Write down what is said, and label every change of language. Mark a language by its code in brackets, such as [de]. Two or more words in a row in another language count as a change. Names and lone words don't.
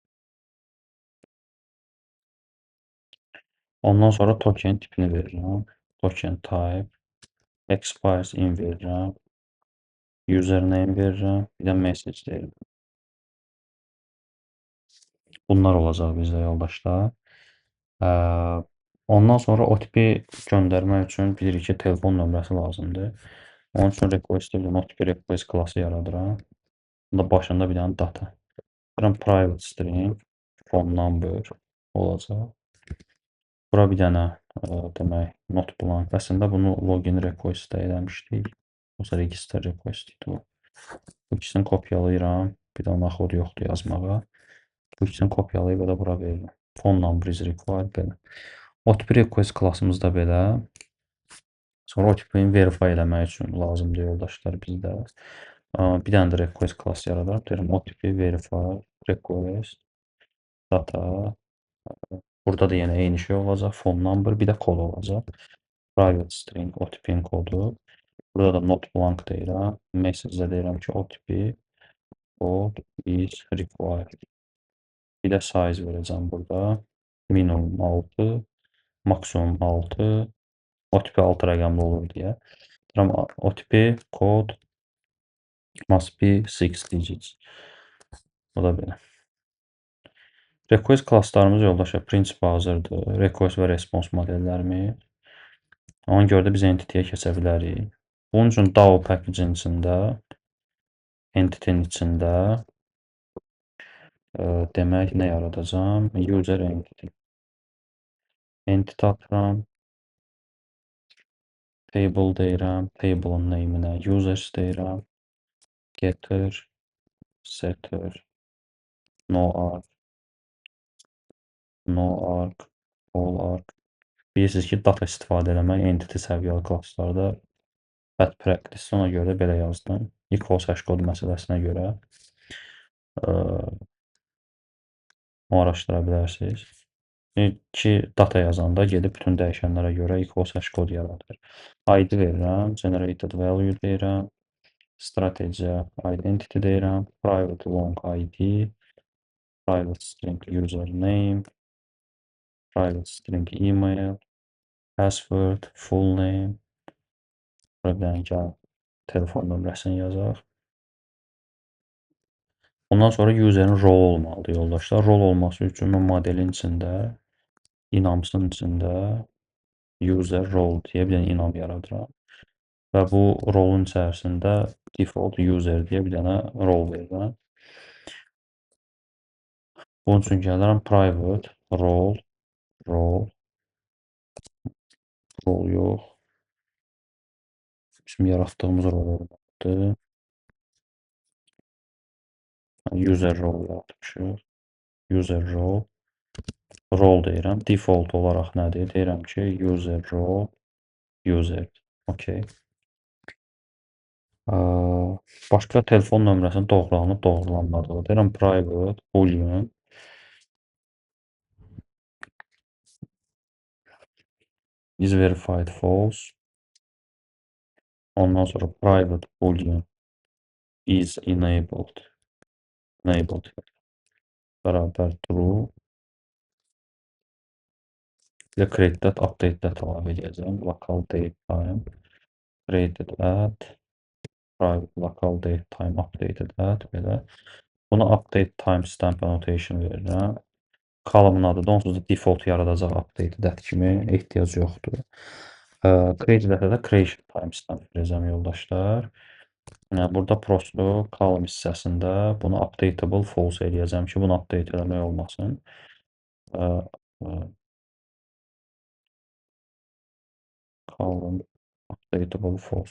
[az] Ondan sonra token tipini verirəm. [en] Token type. Expires in verirəm. [az] Username verirəm. Bir də message deyirəm. Bunlar olacaq bizdə yoldaşlar. Ondan sonra OTP göndərmək üçün bilirik ki, telefon nömrəsi lazımdır. Onun üçün request ilə [en] OTP request [az] klassı yaradıram. Bunda başında bir dənə data. Deyirəm [en] private string, phone number [az] olacaq. Bura bir dənə demək [en] not blank. [az] Əslində bunu [en] login request- [az] də eləmişdik. Yoxsa [en] register request [az] idi bu. Bu ikisini kopyalayıram. Bir dənə kod yoxdur yazmağa. Bu ikisini kopyalayıb da bura verirəm. [en] Phone number is required belə. OTP request [az] klassımızda belə. Sonra OTP-ni verify eləmək üçün lazımdır yoldaşlar bizdə. Bir dənə də request klass yaradarım. Deyirəm [en] OTP verify request data. [az] Burada da yenə eyni şey olacaq. [en] Phone number, [az] bir də kod olacaq. [en] Private string [az] OTP-nin kodu. Burada da [en] not blank [az] deyirəm. Message-də deyirəm ki, [en] OTP code is required. [az] Bir də size verəcəm burada. Minimum 6, maksimum 6, OTP 6 rəqəmli olur deyə. [en] Deyirəm OTP code must be 6 digits. [az] Bu da belə. Request klasslarımız yoldaşlar prinsip hazırdır. Request və response modellərimiz. Ona görə də biz entity-yə keçə bilərik. Bunun üçün DAO package-in içində, entity-nin içində demək nə yaradacam? [en] User entity. Entity atıram. [az] Table deyirəm. Table-ın name-nə users deyirəm. [en] Getter, setter, no arc, no arc, all arc. [az] Bilirsiniz ki, data istifadə eləmək entity səviyyəli klasslarda [en] bad practice. [az] Ona görə belə yazdım. [en] Equals hash [az] kod məsələsinə görə onu araşdıra bilərsiniz. Ki, data yazanda gedib bütün dəyişənlərə görə [en] equals hash [az] kod yaradır. ID verirəm, [en] generated value deyirəm, strategy identity deyirəm, private long ID, private string username, private string email, password, full name, [az] buradan telefon nömrəsini yazaq. Ondan sonra userin role olmalıdır yoldaşlar. Role olması üçün mən modelin içində, inamsın içində [en] user role [az] deyə bir dənə inam yaradıram. Və bu rolun içərisində [en] default user [az] deyə bir dənə role verirəm. Bunun üçün gəlirəm [en] private role [az] yox. Bizim yaratdığımız rol olmalıdır. yaratdı. [en] User role yaratmışıq. User role. Role deyirəm. [az] Default olaraq nədir? Deyirəm ki, [en] user role user. Okay. [az] Başqa telefon nömrəsinin doğrulanıb doğrulanmadığı. [en] Deyirəm private boolean is verified false. Ondan sonra private boolean is enabled. [az] Enabled bərabər true. Bir də [en] create that, update that [az] əlavə edəcəm. [en] Local date time. Created at private local date time updated at belə. Buna update timestamp annotation verirəm. [az] Column-ın adı da onsuz da default yaradacaq [en] updated at [az] kimi ehtiyac yoxdur. [en] Created at- [az] ə də [en] creation timestamp [az] verəcəm yoldaşlar. Burada prosto column hissəsində bunu [en] updatable false [az] eləyəcəm ki, bunu update eləmək olmasın. [en] Column updatable false.